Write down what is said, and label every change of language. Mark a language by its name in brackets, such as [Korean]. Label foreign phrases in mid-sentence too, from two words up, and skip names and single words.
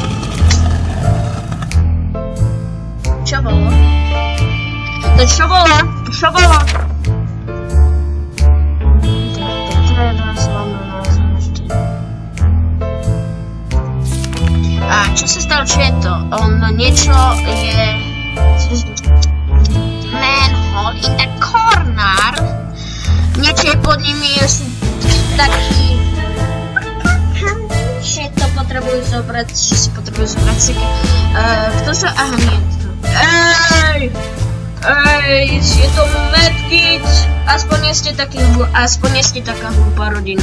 [Slovak] Čo bolo? To čo bolo? Čo bolo? A čo sa stalo? Čo je to? On niečo je... [English] Manhole in the corner. [Slovak] Niečo je pod nimi, sú takí... Že to potrebujú zobrať, že si potrebujú zobrať seky. Kto sa... Aha, nie. Ej, je to medkit. Aspoň nie ste taká hlúpa rodina.